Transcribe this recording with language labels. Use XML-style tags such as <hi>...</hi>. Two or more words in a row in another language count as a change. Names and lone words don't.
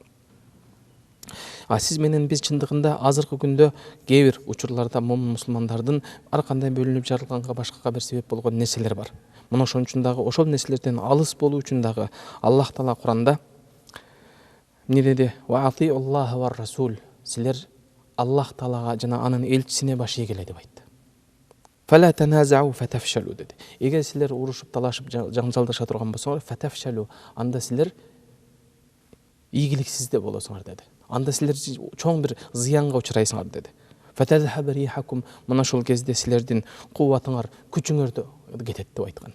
<ky>Сиз менен биз чындыгында азыркы күндө кээ бир учурларда мусулмандардын ар кандай бөлүнүп жарылганга башкага бир себеп болгон нерселер бар. Мына ошон үчүн дагы ошол нерселерден алыс болуу үчүн дагы Аллах Таала Куранда эмне деди?</ky> <ar>وأطيعوا الله ورسوله,</ar> <ky>силер Аллах Таалага жана анын элчисине баш ийгиле деп айтты.</ky> <ar>فلا تنازعوا فتفشلوا</ar> <ky>деди. Эгер силер урушуп, талашып, жаңжалдаша турган болсоңор, фатафшалу, анда силер ийгиликсиз деп болосуңар деди. Анда силер чоң бир зыянга учурайсыңар деди.</ky> <ar>فتذهب ريحكم,</ar> <ky>мына ошол кезде силердин кубатыңар, күчүңөр кетет деп айткан.</ky>